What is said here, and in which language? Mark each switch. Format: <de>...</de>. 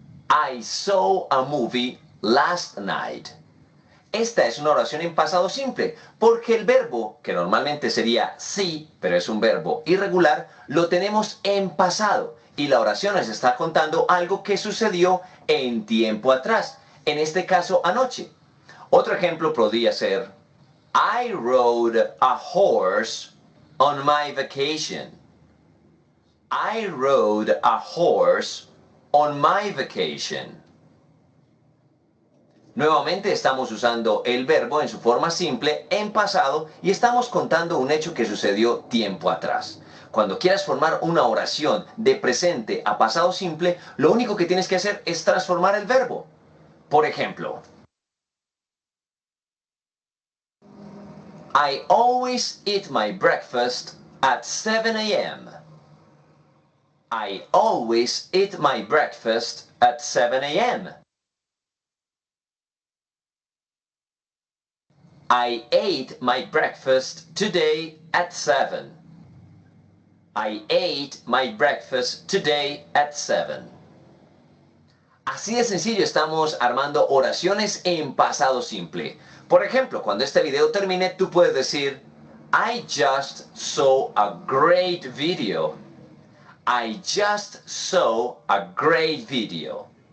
<en>I saw a movie last night.</en> <es>Esta es una oración en pasado simple, porque el verbo, que normalmente sería sí, pero es un verbo irregular, lo tenemos en pasado y la oración nos está contando algo que sucedió en tiempo atrás, en este caso anoche. Otro ejemplo podría ser</es> <en>I rode a horse on my vacation. I rode a horse on my vacation.</en> <es>Nuevamente estamos usando el verbo en su forma simple en pasado y estamos contando un hecho que sucedió tiempo atrás. Cuando quieras formar una oración de presente a pasado simple, lo único que tienes que hacer es transformar el verbo. Por ejemplo,</es> <en>I always eat my breakfast at 7 a.m. I always eat my breakfast at 7 a.m. I ate my breakfast today at 7. I ate my breakfast today at 7.</en> <es>Así de sencillo estamos armando oraciones en pasado simple. Por ejemplo, cuando este video termine, tú puedes decir</es> <en>I just saw a great video. I just saw a great video.</en>